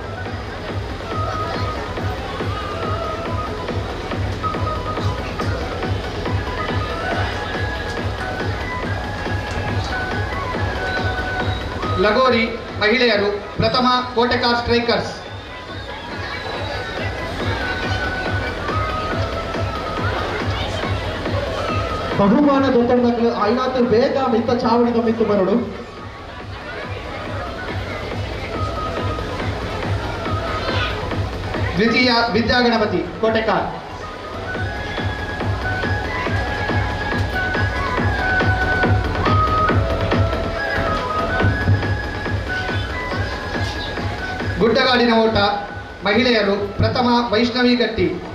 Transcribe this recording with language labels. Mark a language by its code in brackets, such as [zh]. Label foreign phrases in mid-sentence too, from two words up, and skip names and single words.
[kn] ಲಗೋರಿ ಮಹಿಳೆಯರು ಪ್ರಥಮ ಕೋಟೆಕಾರ್ ಸ್ಟ್ರೈಕರ್ಸ್. [tcy] ಬಹುಮಾನ ದೊತ್ತಡಗಳು ಐನಾತು ಬೇಗ ಮಿತ್ತ ಚಾವಣಿದ ಮಿತ್ತು ಬರಡು. [kn] ದ್ವಿತೀಯ ವಿದ್ಯಾಗಣಪತಿ ಕೋಟೆಕಾರ್. ಗುಡ್ಡಗಾಡಿನ ಓಟ ಮಹಿಳೆಯರು ಪ್ರಥಮ ವೈಷ್ಣವಿ ಗಟ್ಟಿ.